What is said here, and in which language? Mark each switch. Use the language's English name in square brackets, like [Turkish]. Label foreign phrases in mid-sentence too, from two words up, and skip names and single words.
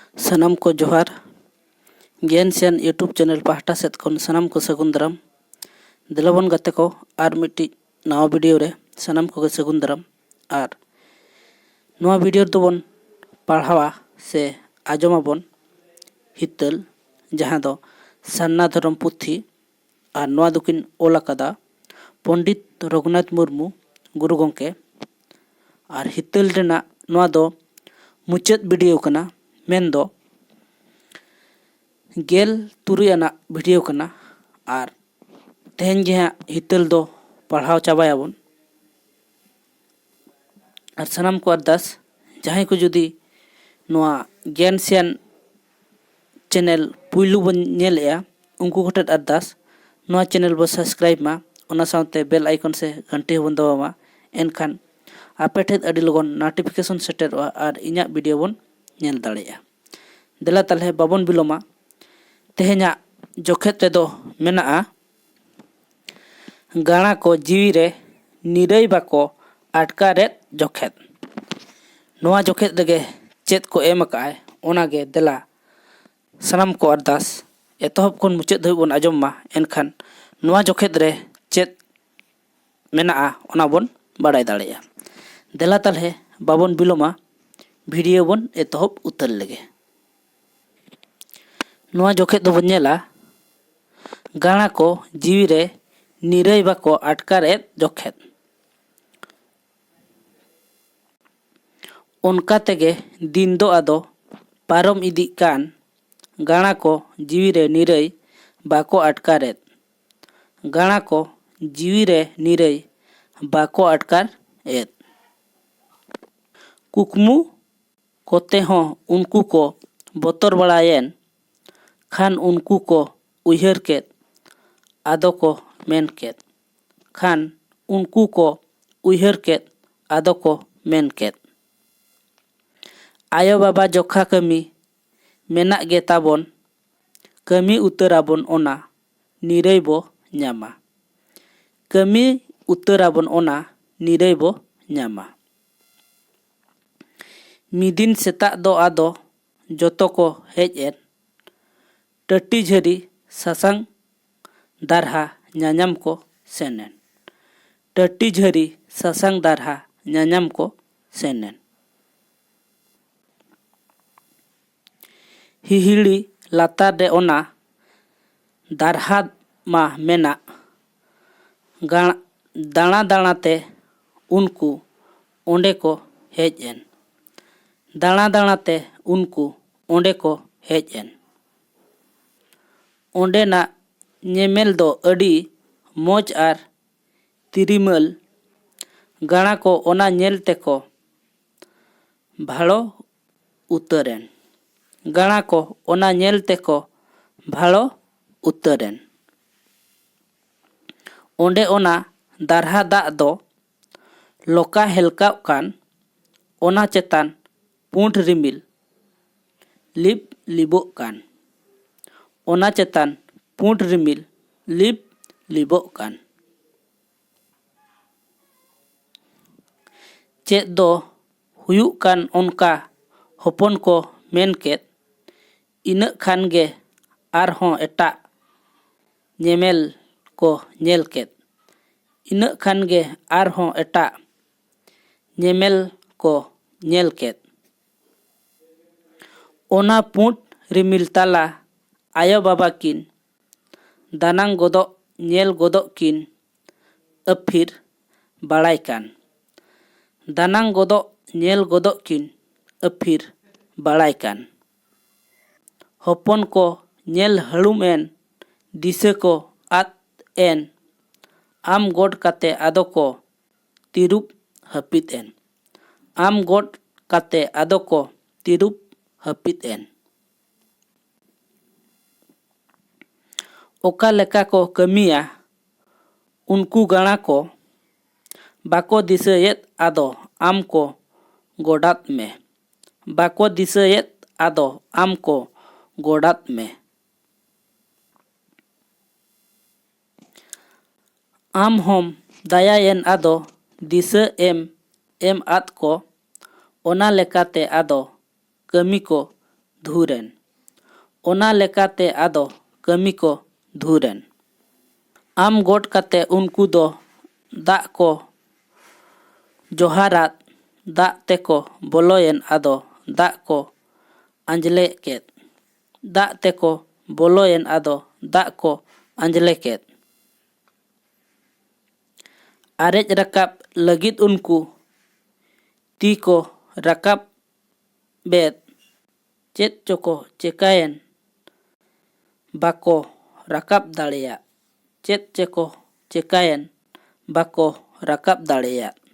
[Santali] सनम को जोहार ज्ञानसियान यूट्यूब चैनल पाहटा सेद खन सनम को सगुन दाराम दिलाबन गाते को आर मिट्टी नवा वीडियो रे सनम को सगुन दाराम आर नवा वीडियो दोबन पढ़ावा से आजमाबन हितल जहाँ दो सान्ना धरम पुथी आर नवा दुकिन ओल अकादा पंडित रघुनाथ मुर्मू गुरु गंके आर हितल रेना नवा दो मुचाद वीडियो कना मेन दो गेल तुरुई आना वीडियो कना आर तेहन गे हितल दो पढ़ाव चाबायाबन आर सनाम को अरदास जहाँ को जुदी नवा ज्ञानसियान चैनल पुइलू बन नेलेया उनको कोटेद अरदास नवा चैनल बो सब्सक्राइब मा ओना साउते [English] bell icon [Santali] से घंटी बन दबावा एनखान आपे ठेद अडी लगन नोटिफिकेशन सेटेरवा आर इᱧᱟᱜ वीडियो बन नेल दाड़ेया देला तालहे बाबन बिलोमा तेहेñा जोखेत रेदो मेनाआ गाणा को जीवी रे निरई बाको आटकारेत जोखेत नोआ जोखेत रेगे चेत को एम अकाय ओनागे देला सनाम को अरदास एतहब खन मुचाद धोई बन आजम मा एनखान नोआ जोखेत रे चेत मेनाआ ओना बन बाड़ाय दाड़ेया देला तालहे बाबन बिलोमा वीडियो बन एतहब उतर लगे नोआ जोखेत दो बनेला गाणा को जीवी रे निरई बाको आटकारेत जोखेत उनका तेगे दिन दो आदो पारम इदी कान गाणा को जीवी रे निरई बाको आटकारेत गाणा को जीवी रे निरई बाको आटकारेत कुकमु कोते हों उनको को बोतर बड़ायेन खान उनको को उयहर केत आदो को मेन केत खान उनको को उयहर केत आदो को मेन केत आयो बाबा जोखा कमी मेना गे ताबन कमी उतराबन ओना निरई बो न्यामा कमी उतराबन ओना निरई बो न्यामा मिदिन सेता दो आदो जोतो को हेज एन टट्टी झरी सासांग दारहा न्यान्याम को सेनेन टट्टी झरी सासांग दारहा न्यान्याम को सेनेन हिहिड़ी लातार दे ओना दारहा मा मेना दाना दाना ते उनको ओंडे को हेज एन दाना दाना ते उनको ओंडे को हेज एन ओंडे ना नेमेल दो अडी मोज आर तिरिमल गाणा को ओना नेल ते को भाड़ो उतरेन गाणा को ओना नेल ते को भाड़ो उतरेन ओंडे ओना दारहा दा दो लोका हेलकाव कान ओना चेतान पुंड रिमिल लिप लिबो कान ओना चेतान पुंड रिमिल लिप लिबो कान चेत दो हुयुक कान ओनका होपन को मेन केत इना खान गे आरहों एटा नेमेल को नेल केत इना खान गे आरहों एटा नेमेल को नेल केत ओना पुंड रिमिल ताला आयो बाबा किन दानांग गोदो नेल गोदो किन अफिर बाड़ाय कान दानांग गोदो नेल गोदो किन अफिर बाड़ाय कान होपन को नेल हड़ुम एन दिसे को आत एन आम गोड काते आदो को तिरुप हपित एन आम गोड काते आदो को तिरुप हपित एन ओका लेका को कमिया उनको गाणा को बाको दिसयेत आदो आम को गोडात में बाको दिसयेत आदो आम को गोडात में आम होम दायायेन आदो दिस एम आद को ओना लेकाते आदो कमी को धूरेन ओना लेकाते आदो कमी को धूरेन आम गोट काते उनको दो दाग को जोहारात दाग तेको बोलोयन आदो दाग को अंजले केत दाग तेको बोलोयन आदो दाग को अंजले केत आरेज रकाब लगित उनको ती को रकाब बेद चेत चोको चेकायन बाको रकाब दाड़ेया चेत चेको चेकायन बाको रकाब दाड़ेया